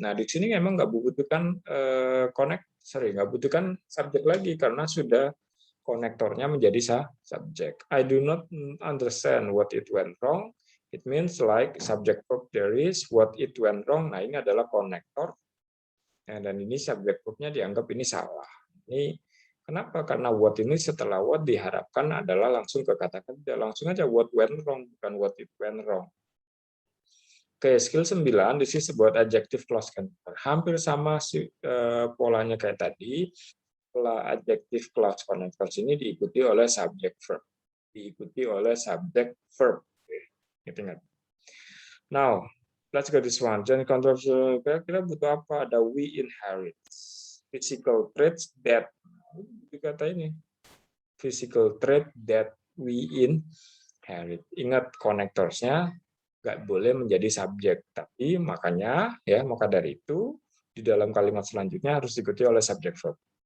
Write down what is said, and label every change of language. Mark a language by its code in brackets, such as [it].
[id] Nah di sini memang nggak butuhkan nggak butuhkan subjek lagi karena sudah konektornya menjadi subjek. [en] I do not understand what it went wrong. It means like subject verb there is, what it went wrong. [id] Nah, ini adalah konektor. Dan ini subject verb-nya dianggap ini salah. Ini kenapa? Karena what ini setelah what diharapkan adalah langsung ke kata kerja. Langsung aja [en] what went wrong, [id] bukan [en] what it went wrong. Oke, skill 9, this is about adjective clause connector. [id] Hampir sama polanya kayak tadi. Setelah adjective clause connectors ini diikuti oleh subject verb. Diikuti oleh subject verb. Ingat. [en] Now, let's go this one. [id] Jadi controversial, kira-kira butuh apa? [en] Ada we inherit. Physical traits that, [id] kata ini. [en] Physical trait that we inherit. [id] Ingat connectorsnya nggak boleh menjadi subjek. Tapi makanya, ya maka dari itu, di dalam kalimat selanjutnya harus diikuti oleh subject verb.